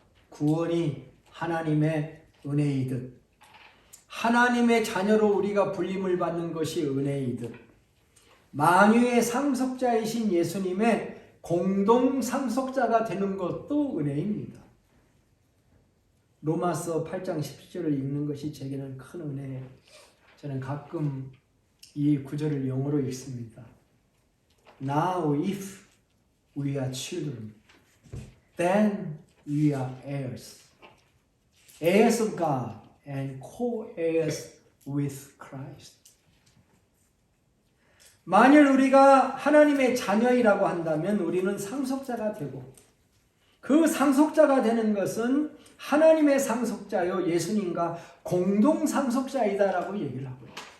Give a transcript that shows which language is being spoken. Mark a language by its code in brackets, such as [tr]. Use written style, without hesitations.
[ko] 구원이 하나님의 은혜이듯 하나님의 자녀로 우리가 불림을 받는 것이 은혜이듯 만유의 상속자이신 예수님의 공동 상속자가 되는 것도 은혜입니다. 로마서 8장 17절을 읽는 것이 제게는 큰 은혜예요. 저는 가끔 이 구절을 영어로 읽습니다. [en] Now if we are children, then we are heirs, heirs of God and co-heirs with Christ. [ko] 만일 우리가 하나님의 자녀이라고 한다면 우리는 상속자가 되고 그 상속자가 되는 것은 하나님의 상속자요 예수님과 공동 상속자이다라고 얘기를 하고요.